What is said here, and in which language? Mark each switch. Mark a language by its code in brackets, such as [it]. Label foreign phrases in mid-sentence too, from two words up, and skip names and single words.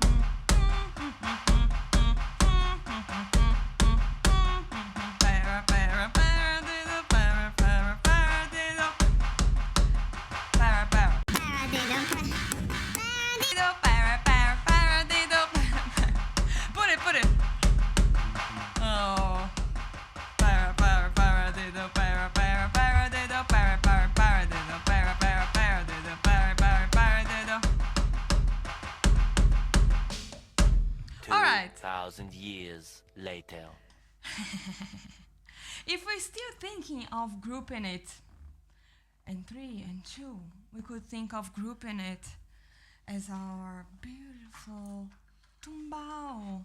[en] Para, para, paradiddle, para, para, paradiddle. Para, para. Paradiddle, para, para, paradiddle. Put it. Oh. Para, para, paradiddle, para, para, paradiddle, para, para, paradiddle, para, para, paradiddle, para, para, paradiddle. All right. 2,000 years later. If we're still thinking of grouping it in 3 and 2, we could think of grouping it as our beautiful tumbao.